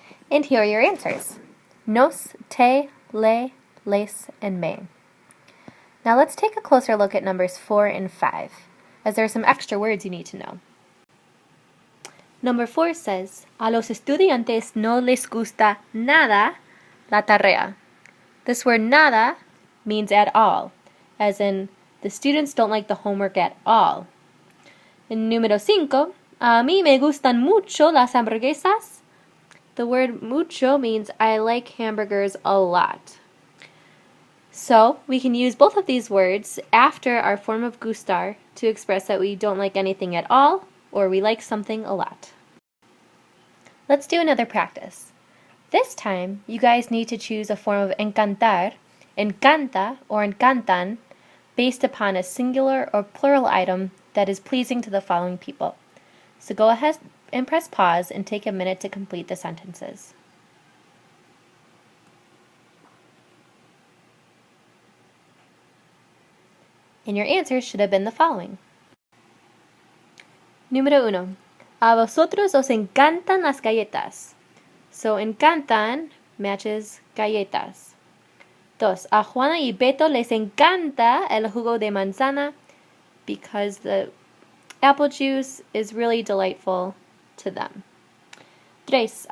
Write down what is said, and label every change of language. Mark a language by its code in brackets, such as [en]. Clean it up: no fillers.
[en] And here are your answers. Nos, te, le, les, and me. Now let's take a closer look at numbers 4 and 5, as there are some extra words you need to know. Number 4 says, [es] a los estudiantes no les gusta nada la tarea. [en] This word nada means at all, as in the students don't like the homework at all. [es] In número 5, a mí me gustan mucho las hamburguesas. [en] The word mucho means I like hamburgers a lot. So we can use both of these words after our form of GUSTAR to express that we don't like anything at all or we like something a lot. Let's do another practice. This time, you guys need to choose a form of encantar, encanta, or encantan based upon a singular or plural item that is pleasing to the following people. So go ahead and press pause and take a minute to complete the sentences. And your answers should have been the following. [es] Número 1. A vosotros os encantan las galletas. [en] So encantan matches galletas. 2. [es] A Juana y Beto les encanta el jugo de manzana [en] because the apple juice is really delightful to them. [es] 3.